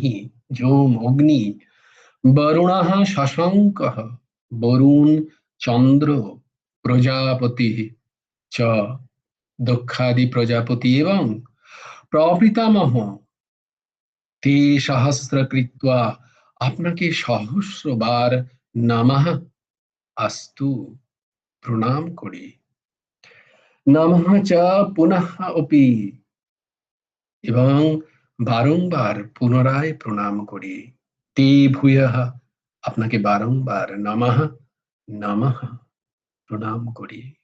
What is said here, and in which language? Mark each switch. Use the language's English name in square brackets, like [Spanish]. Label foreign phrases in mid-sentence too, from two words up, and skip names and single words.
[Sanskrit] जोम अग्नि, वरुणः शशाङ्कः, वरुण चंद्र, प्रजापति च दक्षादि प्रजापति, एवं प्रपितामह ते सहस्रकृत्वा, [Bangla] আপনাকে সহস্রবার [Sanskrit] नमः अस्तु [Bangla] প্রণাম করি। [Sanskrit] नमः च पुनः अपि, [Bangla] এবং বারংবার পুনরায় প্রণাম করি। [Sanskrit] ते भूयः, [Bangla] আপনাকে বারংবার নমঃ নমঃ প্রণাম করি।